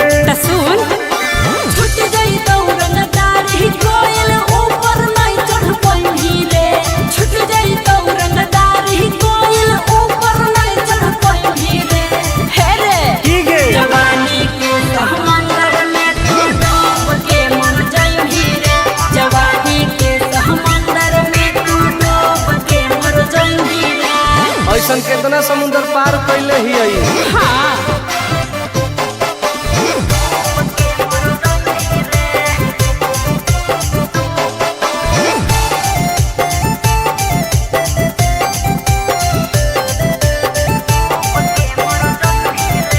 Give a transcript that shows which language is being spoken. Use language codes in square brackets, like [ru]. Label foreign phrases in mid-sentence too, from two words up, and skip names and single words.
[hi] सुन छूट गई दौरंगदारी कोयल ऊपर नहीं चढ़ पाई रे। छूट गई दौरंगदारी कोयल ऊपर नहीं चढ़ पाई रे। हे रे की गे जवानी के समंदर में तू डूब के मर जाई रे। जवानी के समंदर में तू डूब के मर जाई रे। [anp] ऐसन कितना समुंदर पार कैले ही आई। हाँ बीटा